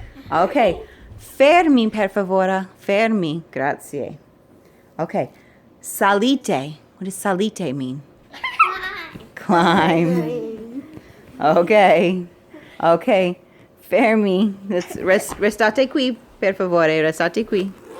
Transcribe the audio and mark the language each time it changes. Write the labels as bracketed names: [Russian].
[Italian] Okay, fermi per favore, fermi, grazie. [English] Okay, salite, what does salite mean? Climb. [Italian] Okay, okay, fermi, restate qui, per favore, restate qui.